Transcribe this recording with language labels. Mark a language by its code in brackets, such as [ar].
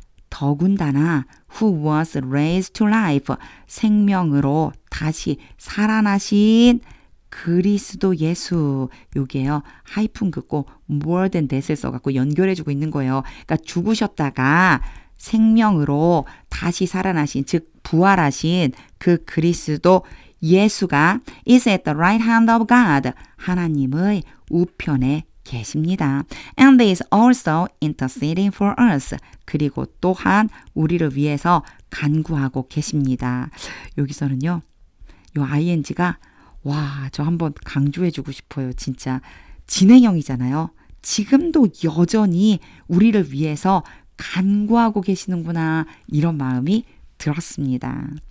[ko] 더군다나 [en] who was raised to life. [ko] 생명으로 다시 살아나신 그리스도 예수. 요게요. 하이픈 긋고 [en] more than that [ko] 을 써갖고 연결해주고 있는 거예요. 그러니까 죽으셨다가 생명으로 다시 살아나신, 즉 부활하신 그 그리스도 예수가 [en] is at the right hand of God. [ko] 하나님의 우편에 계십니다. [en] And is also interceding for us. [ko] 그리고 또한 우리를 위해서 간구하고 계십니다. 여기서는요, 요 ing가 와, 저 한번 강조해주고 싶어요. 진짜 진행형이잖아요. 지금도 여전히 우리를 위해서 간구하고 계시는구나, 이런 마음이 들었습니다.